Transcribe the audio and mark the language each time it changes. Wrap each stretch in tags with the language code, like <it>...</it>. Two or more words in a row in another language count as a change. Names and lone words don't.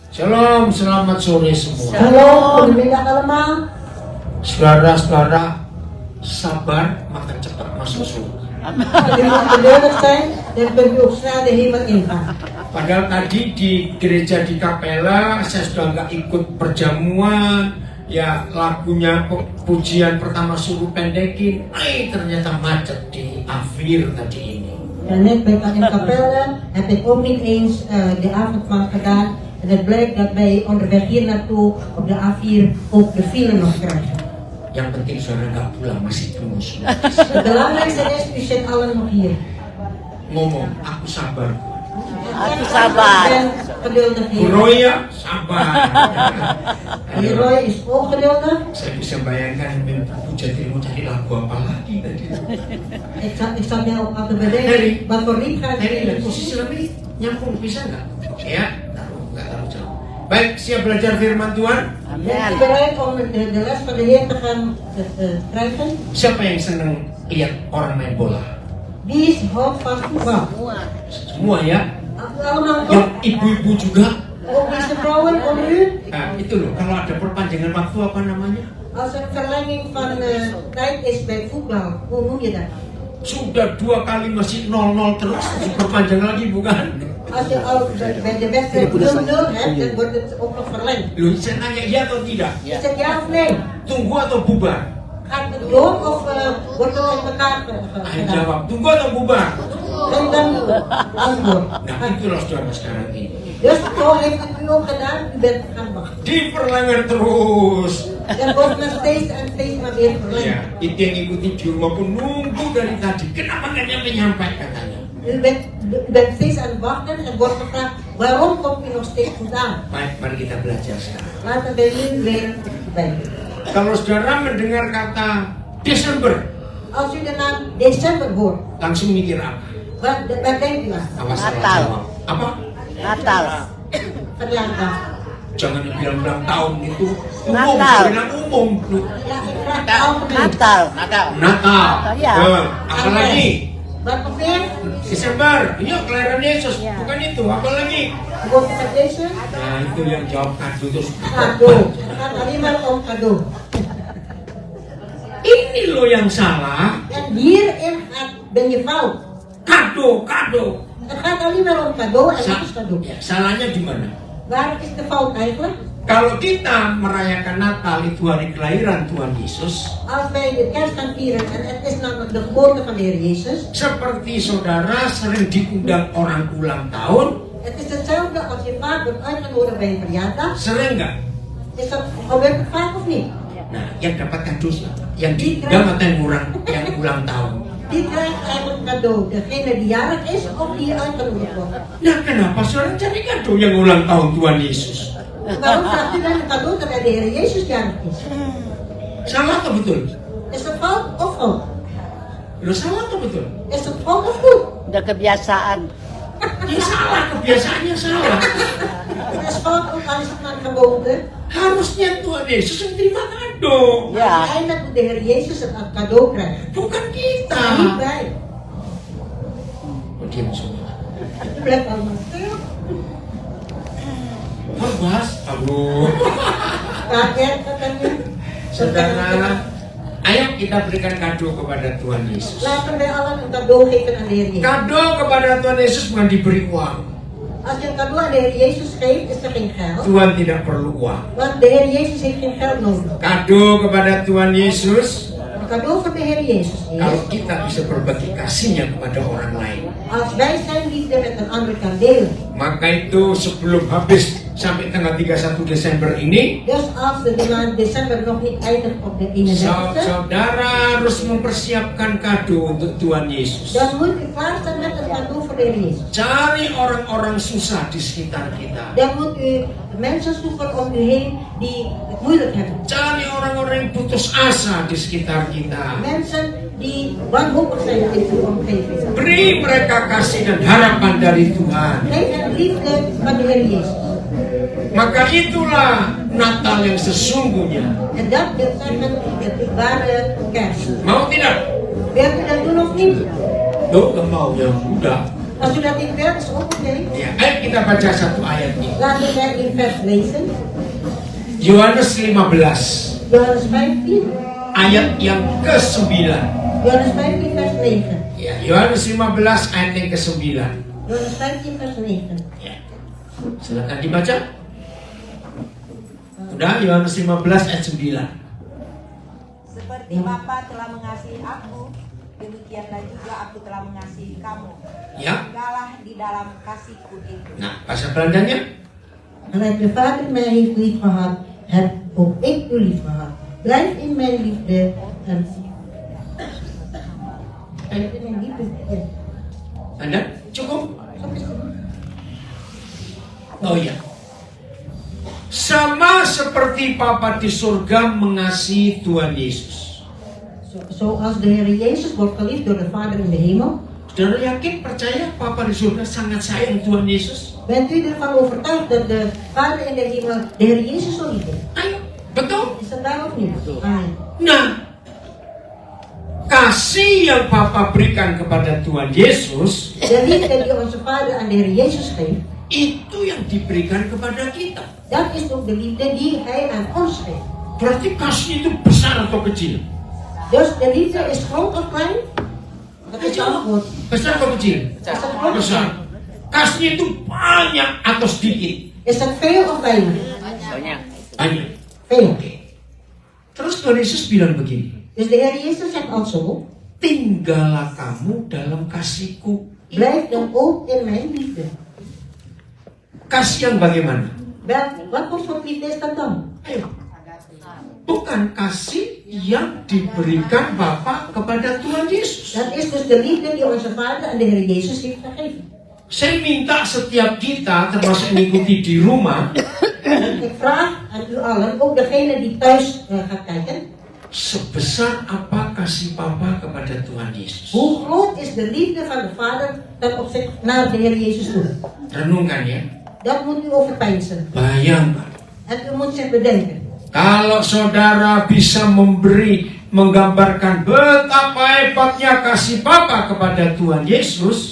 <id>Shalom, selamat sore semua.</id> <nl>Shalom, goedemiddag allemaal.</nl> <id>Saudara-saudara, sabar maka cepat masuk surga.</id> <nl>Je moet geduldig zijn, dan kun je ook snel de hemel ingaan.</nl> <id>Padahal tadi di gereja di Kapela saya sudah nggak ikut perjamuan, ya lagunya pujian pertama suruh pendekin, ternyata macet di akhir tadi ini.</id> <nl>En net bij in Capelle heb ik ook niet eens de avondmaal gedaan. En het blijkt dat wij onderweg hier naartoe op de A4 ook de file nog krijgen.</nl> <id>Yang penting saudara nggak pulang, masih tunggu semua.</id> <nl>Het belangrijkste is, u zit allen nog hier.</nl> <id>Ngomong, aku sabar. Aku sabar.</id> <nl>Ik ben geduldig hier.</nl> <id>Roya, sabar.</id> <nl>Die Roy is ook geduldig.</nl> <id>Saya bisa bayangkan puja dirimu cari lagu apa lagi tadi.</id> <nl>Ik zat mij ook aan te bedenken, wat voor lied gaat</nl> <id>Dari</id> <nl>het</nl> <id>posisi lebih nyambung bisa nggak? Ya, nggak terlalu jauh. Baik, siap belajar firman Tuhan?</id> <nl>Bent u bereid om de les van de Heer te gaan krijgen?</nl> <id>Siapa yang senang lihat orang main bola?</id> <nl>Wie houdt van voetbal?</nl> <id>Semua ya.</id> <nl>Allemaal</nl> <id>Yang</id> <nl>toch?</nl> <id>ibu-ibu juga.</id> <nl>Ook deze vrouwen onder u?</nl> <id>Nah, itu loh. Kalau ada perpanjangan waktu apa namanya?</id> <nl>Als er verlenging van tijd is bij voetbal, hoe noem je dat?</nl> <id>Sudah 2 kali masih 0-0 terus, diperpanjang lagi bukan?</id> <nl>Als je al bij de wedstrijd 0-0 hebt, dan wordt het ook nog verlengd.</nl> <id>Loh, saya nanya iya atau tidak?</id> <nl>Is het ja of nee?</nl> <id>Tunggu atau bubar?</id> <nl>Gaat het door of wordt het met elkaar</nl> <id>Ayo</id> <nl>gedaan?</nl> <id>jawab, tunggu atau bubar?</id> <nl>En dan antwoord.</nl> <id>Nah, itulah saudara sekarang ini.</id> <nl>Dus zo heeft het u ook gedaan, u bent gaan wachten.</nl> <id>Diperlengger terus.</id> <nl>Er wordt nog steeds en steeds maar weer</nl> <id>Ya,</id> <nl>verlengd.</nl> <id>itu yang ikuti di rumah pun nunggu dari tadi. Kenapa nggak menyampaikan katanya?</id> <nl>U bent steeds aan het wachten en wordt gevraagd, waarom komt u nog steeds goed aan?</nl> <id>Baik, mari kita belajar sekarang.</id> <nl>Laten we nu weer bij.</nl> <id>Kalau saudara mendengar kata Desember,</id> <nl>Als u de naam december hoort,</nl> <id>langsung mikir apa?</id> <nl>wat denkt u aan?</nl> <id>Awas salah Natal. jawab. Apa? Natal.</id> <nl>Verjaardag.</nl> <id>Jangan bilang ulang tahun itu umum, Natal. bilang umum.</id> <nl>Ja, ik vraag de algemeen.</nl> <id>Natal. Natal. Ya. Apalagi?</id> <nl>Wat nog meer?</nl> <id>Desember. Iya, kelahiran Yesus. Ya. Bukan itu. Apalagi?</id> <nl>Wordt met deze?</nl> <id>Nah, itu yang jawab kado terus.</id> <nl>Cadeau. Het gaat alleen maar om cadeau.</nl> <id>Ini loh yang salah.</id> <nl>En hierin ben je fout.</nl> <id>Kado, kado.</id> <nl>Het gaat alleen maar om cadeau en dat is cadeau.</nl> <id>Ya, salahnya di mana?</id> <nl>Waar is de fout eigenlijk?</nl> <id>Kalau kita merayakan Natal itu hari kelahiran Tuhan Yesus,</id> <nl>Als wij de kerst gaan vieren en het is namelijk de geboorte van de Heer Jezus.</nl> <id>seperti saudara sering diundang orang ulang tahun,</id> <nl>Het is hetzelfde als je vaak wordt uitgenodigd bij een verjaardag.</nl> <id>sering nggak?</id> <nl>Is dat, gebeurt het vaak of niet?</nl> <id>Nah, yang dapat kado siapa? Yang diundang atau yang ulang tahun?</id> <nl>Die krijgt eigenlijk cadeau. Degene die jarig is of die uitgenodigd wordt.</nl> <id>Nah, kenapa saudara cari kado yang ulang tahun Tuhan Yesus?</id> <nl>Waarom vraagt u dan een cadeau terwijl de Heer Jezus jarig is?</nl> <id>Salah atau betul?</id> <nl>Is dat fout of goed?</nl> <id>Loh, salah atau betul?</id> <nl>Is dat fout of goed?</nl> <id>Udah kebiasaan. Ya salah, kebiasaannya salah.</id> <nl>Het is fout ook al is het maar gewoonte.</nl> <id>Harusnya Tuhan Yesus yang terima kado, Ya.</id> <nl>Uiteindelijk moet de Heer Jezus het cadeau krijgen.</nl> <id>bukan kita.</id> <nl>Maar niet wij.</nl> <id>Oh, diam semua.</id> <nl>Het blijft allemaal stil.</nl> <id>Bas, aduh. Kaget katanya. Saudara, ayo kita berikan kado kepada Tuhan Yesus.</id> <nl>Laten wij allen een cadeau geven aan de Heer Jezus.</nl> <id>Kado kepada Tuhan Yesus bukan diberi uang.</id> <nl>Als je een cadeau aan de Heer Jezus geeft, is er geen geld.</nl> <id>Tuhan tidak perlu uang.</id> <nl>Want de Heer Jezus heeft geen geld nodig.</nl> <id>Kado kepada Tuhan Yesus,</id> <nl>Een cadeau van de Heer Jezus</nl> <id>kalau</id> <nl>is,</nl> <id>kita bisa berbagi kasihnya kepada orang lain.</id> <nl>als wij zijn liefde met een ander kan delen.</nl> <id>Maka itu sebelum habis sampai tanggal 31 Desember ini,</id> <nl>Dus als de maand december nog niet eindigt op de 31e,</nl> <id>saudara harus mempersiapkan kado untuk Tuhan Yesus.</id> <nl>dan moet u klaarstaan met een cadeau voor de Heer Jezus.</nl> <id>Cari orang-orang susah di sekitar kita.</id> <nl>Dan moet u mensen zoeken om u heen die het moeilijk hebben.</nl> <id>Cari orang-orang yang putus asa di sekitar kita.</id> <nl>Mensen die wanhopig zijn in uw omgeving.</nl> <id>Beri mereka kasih dan harapan dari Tuhan.</id> <nl>Geef hen liefde van de Heer Jezus.</nl> <id>Maka itulah Natal yang sesungguhnya.</id> <nl>En dat wil zeggen het ware kerst.</nl> <id>Mau tidak?</id> <nl>Wilt u dat doen of niet?</nl> <id>Tuh, nggak mau ya udah.</id> <nl>Als u dat in vers ook oké.</nl> <id>Ya, ayo kita baca satu ayat ini.</id> <nl>Laten we dat in vers lezen.</nl> <id>Yohanes 15</id> <nl>Johannes 15.</nl> <id>ayat yang ke-9.</id> <nl>Johannes 15 vers 9.</nl> <id>Ya, Yohanes 15 ayat yang ke-9.</id> <nl>Johannes 15 vers 9.</nl> <id>Ya. Silakan dibaca. Udah, Yohanes 15 ayat 9. Seperti Bapa telah mengasihi aku, demikianlah juga aku telah mengasihi kamu. Ya. Tinggallah di dalam kasihku itu. Nah, bahasa Belandanya?</id> <nl>Gelijk de Vader mij heeft lief gehad, heb ook ik u lief gehad. Blijf in mijn liefde en blijf in mijn liefde. Ja.</nl> <id>Anda cukup? Oh iya. Sama seperti Papa di surga mengasihi Tuhan Yesus.</id> <nl>Zoals de Heer Jezus wordt geliefd door de Vader in de hemel.</nl> <id>Saudara yakin, percaya Papa di surga sangat sayang Tuhan Yesus?</id> <nl>Bent u ervan overtuigd dat de Vader in de hemel de Heer Jezus zo lief heeft?</nl> <id>Ayo, betul?</id> <nl>Is dat daar of niet?</nl> <id>Amen. Nah, kasih yang Papa berikan kepada Tuhan Yesus,</id> <nl>De liefde die onze Vader aan de Heer Jezus geeft,</nl> <id>itu yang diberikan kepada kita.</id> <nl>dat is ook de liefde die Hij aan ons geeft.</nl> <id>Berarti kasih itu besar atau kecil?</id> <nl>Dus de liefde is groot of klein? Dat is het antwoord.</nl> <id>Besar atau kecil?</id> <nl>Is dat groot of</nl> <id>Besar.</id> <nl>klein?</nl> <id>Kasih itu banyak atau sedikit?</id> <nl>Is dat veel of weinig?</nl> <id>Banyak. Banyak.</id> <nl>Veel.</nl> <id>Oke. Terus Tuhan Yesus bilang begini,</id> <nl>Dus de Heer Jezus zegt al zo,</nl> <id>tinggallah kamu dalam kasihku.</id> <nl>blijf dan ook in mijn liefde.</nl> <id>Kasih yang bagaimana?</id> <nl>Wel, wat voor soort liefde is dat dan?</nl> <id>Ayo. Bukan kasih yang diberikan Bapa kepada Tuhan Yesus.</id> <nl>Dat is dus de liefde die onze Vader aan de Heer Jezus heeft gegeven.</nl> <id>Saya minta setiap kita, termasuk mengikuti di rumah,</id> <nl>Ik vraag aan u allen, ook degene die thuis gaat kijken,</nl> <id>sebesar apa kasih Bapa kepada Tuhan Yesus.</id> <nl>hoe groot is de liefde van de Vader ten opzichte naar de Heer Jezus toe?</nl> <id>Renungkan ya.</id> <nl>Dat moet u overpeinzen.</nl> <id>Bayangkan.</id> <nl>En u moet zich bedenken.</nl> <id>Kalau saudara bisa menggambarkan betapa hebatnya kasih Bapa kepada Tuhan Yesus,</id>